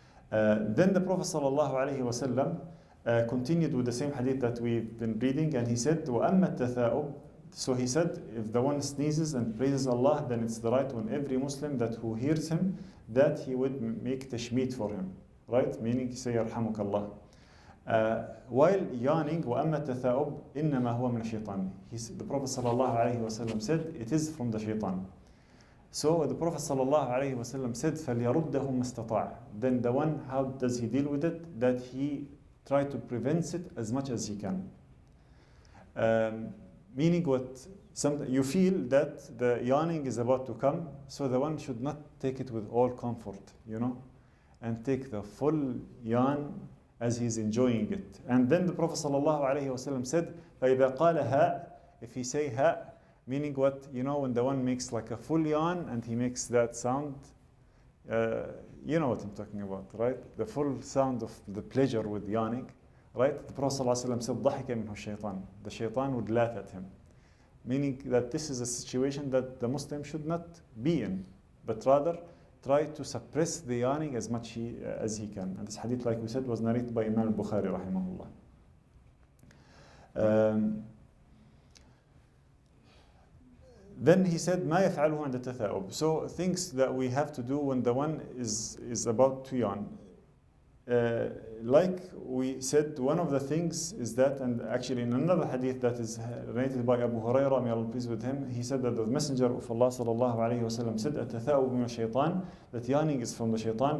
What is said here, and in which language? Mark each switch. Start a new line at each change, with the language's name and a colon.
English: Then the Prophet sallallahu alaihi wasallam continued with the same hadith that we've been reading, and he said,
Arabic: وَأَمَّا التَّثَاؤُبْ.
English: So he said, if the one sneezes and praises Allah, then it's the right on every Muslim that who hears him that he would make tashmeet for him, right? Meaning say yarhamukallah. While yawning,
Arabic: وَأَمَّا التَّثَاؤُبْ إِنَّمَا هُوَ مِنَ الشَّيْطَانِ.
English: The Prophet sallallahu alaihi wasallam said, it is from the shaitan. So the Prophet sallallahu alaihi wasallam said,
Arabic: فَلْيَرُدَّهُ مَسْتَطَاعَ.
English: Then the one, how does he deal with it? That he try to prevent it as much as he can. Meaning what? You feel that the yawning is about to come, so the one should not take it with all comfort, and take the full yawn as he's enjoying it. And then the Prophet ﷺ said,
Arabic: فَإِذَا قَالَ هَا.
English: If he say ha, meaning what? When the one makes like a full yawn and he makes that sound, you know what I'm talking about, right? The full sound of the pleasure with yawning. Right? The Prophet ﷺ said,
Arabic: ضَحِكَ مِنْهُ الشَّيْطَانِ.
English: The shaitan would laugh at him. Meaning that this is a situation that the Muslim should not be in, but rather try to suppress the yawning as much as he can. And this hadith, like we said, was narrated by Imam al-Bukhari rahimahullah. Then he said,
Arabic: مَا يَفْعَلُهُ عَنْدَ التَّثَاؤُبِ.
English: So things that we have to do when the one is about to yawn. Like we said, one of the things is that, and actually in another hadith that is narrated by Abu Hurairah, may Allah be pleased with him, he said that the Messenger of Allah sallallahu alayhi wasallam said,
Arabic: التثاؤب من الشيطان,
English: that yawning is from the shaitan.